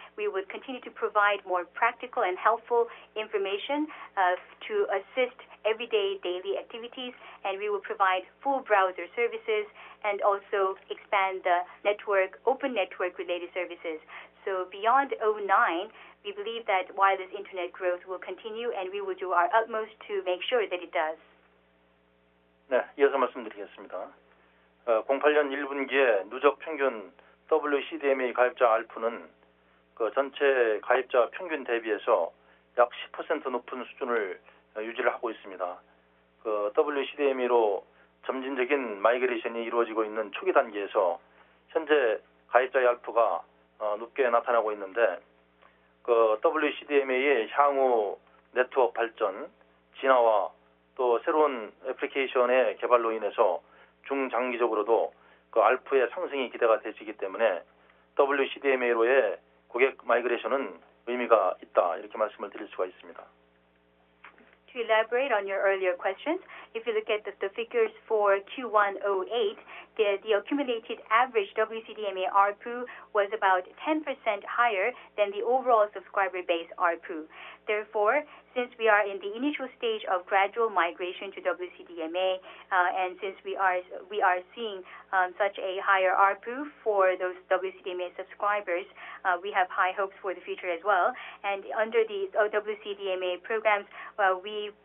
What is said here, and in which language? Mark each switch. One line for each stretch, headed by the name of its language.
English: We would continue to provide more practical and helpful information to assist everyday daily activities, and we will provide full browser services and also expand the network, open network related services. So beyond 2009, we believe that wireless internet growth will continue, and we will do our utmost to make sure that it does.
Korean: 네, 이어서 말씀드리겠습니다. 08년 1분기에 누적 평균 WCDMA 가입자 ARPU는 전체 가입자 평균 대비해서 약 10% 높은 수준을 유지를 하고 있습니다. WCDMA로 점진적인 마이그레이션이 이루어지고 있는 초기 단계에서 현재 가입자의 ARPU가 높게 나타나고 있는데, WCDMA의 향후 네트워크 발전, 진화와 또 새로운 애플리케이션의 개발로 인해서 중장기적으로도 ARPU의 상승이 기대가 되시기 때문에 WCDMA로의 고객 마이그레이션은 의미가 있다, 이렇게 말씀을 드릴 수가 있습니다.
English: To elaborate on your earlier questions, if you look at the figures for Q1 08, the accumulated average WCDMA ARPU was about 10% higher than the overall subscriber base ARPU. Therefore, since we are in the initial stage of gradual migration to WCDMA, and since we are seeing such a higher ARPU for those WCDMA subscribers, we have high hopes for the future as well. And under the WCDMA programs, we